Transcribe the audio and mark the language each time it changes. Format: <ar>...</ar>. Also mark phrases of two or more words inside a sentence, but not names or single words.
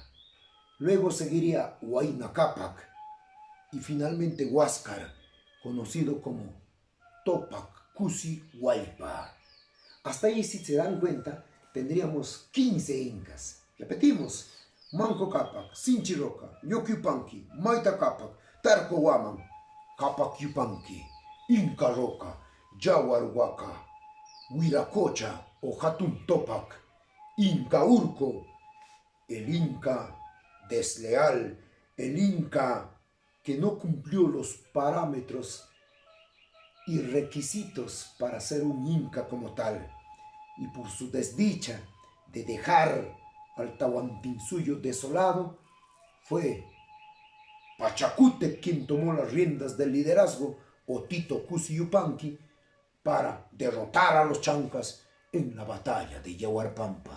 <es>Luego seguiría Huayna Cápac y finalmente Huáscar, conocido como Topac Cusi Huaypa. Hasta ahí, si se dan cuenta, tendríamos 15 incas. Repetimos: Manco Cápac, Sinchiroca, Yoquiupanqui, Maita Cápac, Tarco Huaman, Cápac Yupanqui, Inca Roca, Yaguarhuaca, Huiracocha o Hatun Topac, Inca Urco, el Inca desleal, el Inca que no cumplió los parámetros y requisitos para ser un Inca como tal, y por su desdicha de dejar al Tahuantinsuyo desolado, fue Pachacútec quien tomó las riendas del liderazgo, o Tito Cusi Yupanqui, para derrotar a los chancas en la batalla de Yahuarpampa.</es>